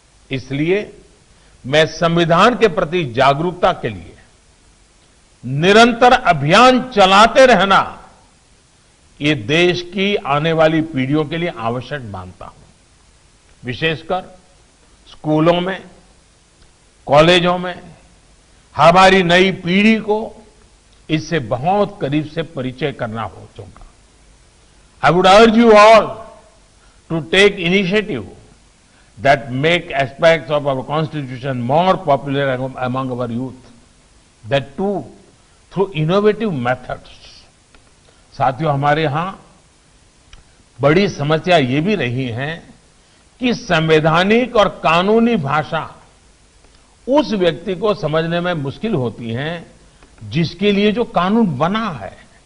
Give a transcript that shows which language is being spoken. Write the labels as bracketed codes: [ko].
[hi] इसलिए मैं संविधान के प्रति जागरूकता के लिए निरंतर अभियान चलाते रहना ये देश की आने वाली पीढ़ियों के लिए आवश्यक मानता हूं। विशेषकर स्कूलों में, कॉलेजों में हमारी नई पीढ़ी को इससे बहुत करीब से परिचय करना होगा। [en] I would urge you all to take initiative that make aspects of our constitution more popular among our youth, that too through innovative methods. [hi] साथियों, हमारे यहां बड़ी समस्या ये भी रही है कि संवैधानिक और कानूनी भाषा उस व्यक्ति को समझने में मुश्किल होती है जिसके लिए जो कानून बना है।